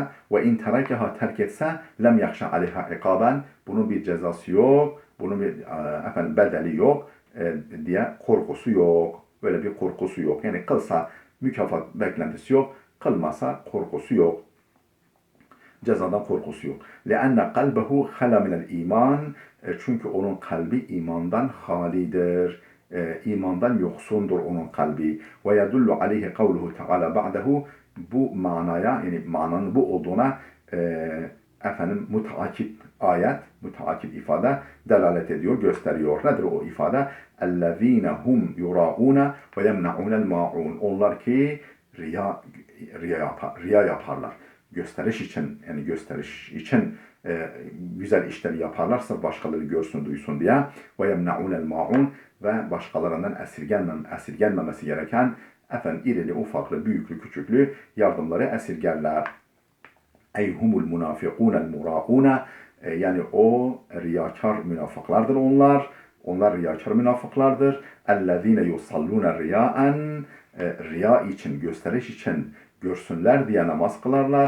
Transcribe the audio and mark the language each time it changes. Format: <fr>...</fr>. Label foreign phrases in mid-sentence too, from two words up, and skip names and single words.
<ar>وإن تركها</ar> <tr>terk etse</tr> <ar>لم يخش عليها عقابا.</ar> <tr>Bunun bir cezası yok. Bunun bir bedeli yok diye korkusu yok. Böyle bir korkusu yok. Yani kılsa mükafat beklentisi yok. Kılmasa korkusu yok. Cezadan korkusu yok.</tr> <ar>لَأَنَّ قَلْبَهُ خَلَى مِنَ الْا۪يمَانِ</ar> <tr>Çünkü onun kalbi imandan halidir. İmandan yoksundur onun kalbi.</tr> <ar>وَيَدُلُّ عَلَيْهِ قَوْلُهُ تَعَالَى بَعْدَهُ</ar> <tr>Bu manaya, yani mananın bu olduğuna müteakip ifade delalet ediyor, gösteriyor. Nedir o ifade? اَلَّذ۪ينَ هُمْ يُرَاءُونَ وَيَمْنَعُونَ الْمَاعُونَ Onlar ki riya yaparlar. Gösteriş için güzel işleri yaparlarsa başkaları görsün, duysun diye.</tr> <ar>وَيَمْنَعُونَ الْمَاعُونَ</ar> <tr>Ve başkalarından esirgenmemesi gereken irili, ufaklı, büyüklü, küçüklü yardımları esirgerler.</tr> <ar>أيهم المنافقون المراؤون</ar> <tr>Yani o riyakar münafıklardır onlar. Onlar riyakar münafıklardır.</tr> <ar>الذين يصلون رياء</ar> <tr>riya için, gösteriş için görsünler diye namaz kılarlar.</tr>